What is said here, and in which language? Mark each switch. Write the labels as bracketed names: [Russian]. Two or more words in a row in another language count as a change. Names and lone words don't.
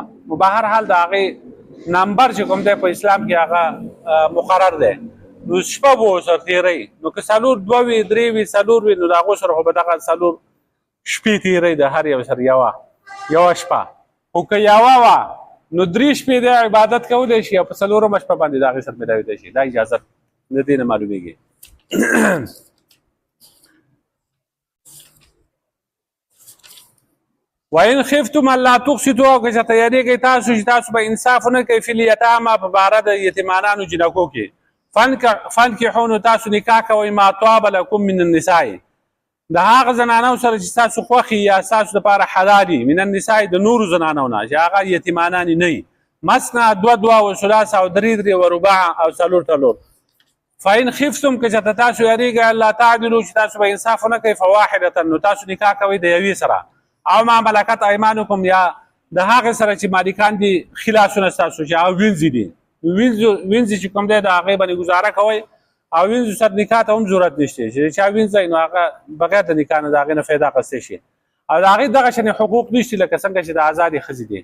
[Pashto] نو به هر حال د هغې نمبر چې کوم دی په اسلام کې هغه مقرر دی، نو شپه به ورسره تېروي. نو که څلور دوه وي، درې وي، څلور وي، نو د هغو سره خو به دغه څلور شپې تېروي، د هر یو سره یوه شپه. خو که یوه وه نو درې شپې دی عبادت کولی شي او په څلورمه شپه باندې د هغې سره میلاوېدی شي. دا اجازت د دې نه معلومېږي. [Arabic] وَإِنْ خِفْتُمْ أَلَّا تُقْسِطُوا، [Pashto] او که چېرته یېرېږئ تاسو چې تاسو به انصاف ونه کوئ [Arabic] فی الیتاما [Pashto] په باره د یتیمانانو جنکو کې، فانکحوا، نو تاسو نکاح کوئ [Arabic] ما طاب لکم من النساء، [Pashto] د هغه زنانو سره چې تاسو خوښ یا ستاسو دپاره حلال دي، [Arabic] من النساء [Pashto] د نورو زنانو نه چې هغه یتیمانان نه وي، مثنی دوه [Arabic] و ثلاث [Pashto] او درې [Arabic] و رباع [Pashto] او څلور. [Arabic] فإن خفتم [Pashto] که چېرته تاسو یېرېږئ [Arabic] الله تعدلو [Pashto] چې تاسو به انصاف ونه کوئ، فواحدة، نو تاسو نکاح کوئ د یوې سره، او [Arabic] ما ملکت ایمانکم، [Pashto] یا د هغې سره چې مالکان دي خلاصونه ستاسو چې هغه وینځې دي، وینځې چې کوم دی د هغې باندې ګزاره کوئ، او وینځو سره نکاح ته هم ضرورت نشته چې چا وینځئ نو هغه بغیر د نکاح نه د هغې نه فایده اخیستی شي، او د هغې دغه شانې حقوق نشته لکه څنګه چې د ازادې ښځې دي.